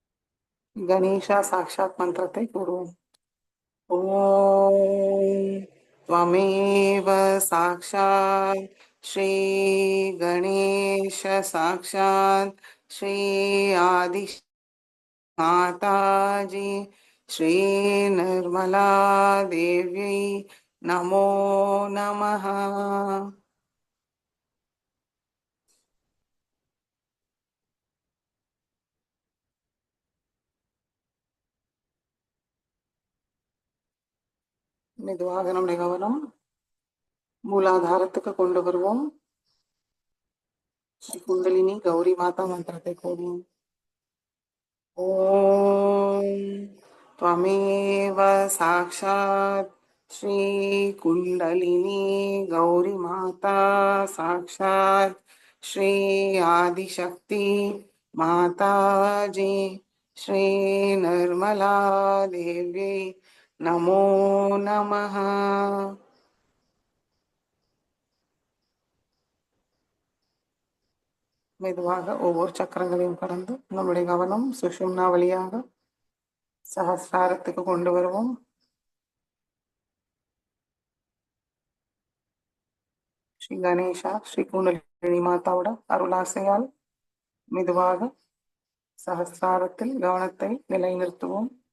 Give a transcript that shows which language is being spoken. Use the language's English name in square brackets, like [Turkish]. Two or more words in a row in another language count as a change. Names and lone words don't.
[Tamil] கணேஷா சாக்ஷாத் மந்திரத்தை கூறுவோம். [Sanskrit] ஓம் त्वमेव साक्षात् श्रीगणेश साक्षात् श्री आदि माताजी श्री निर्मला देवी नमो नमः. [Tamil] மெதுவாக நம்முடைய கவனம் மூலாதாரத்துக்கு கொண்டு வருவோம். ஸ்ரீ குண்டலினி கௌரி மாதா மந்திரத்தை கூறுவோம். [Sanskrit] ஓம் त्वमेव साक्षात् श्री कुंडलिनी गौरी माता साक्षात् श्री आदिशक्ति माता जी श्री निर्मला देवी नमो नमः. [Tamil] மெதுவாக ஒவ்வொரு சக்கரங்களையும் கடந்து நம்முடைய கவனம் சுஷும்னா வழியாக சஹஸ்ராரத்துக்கு கொண்டு வருவோம். ஸ்ரீ கணேஷா ஸ்ரீ குண்டலினி மாதாவோட அருளாசையால் மெதுவாக சஹஸ்ராரத்தில் கவனத்தை நிலைநிறுத்துவோம்.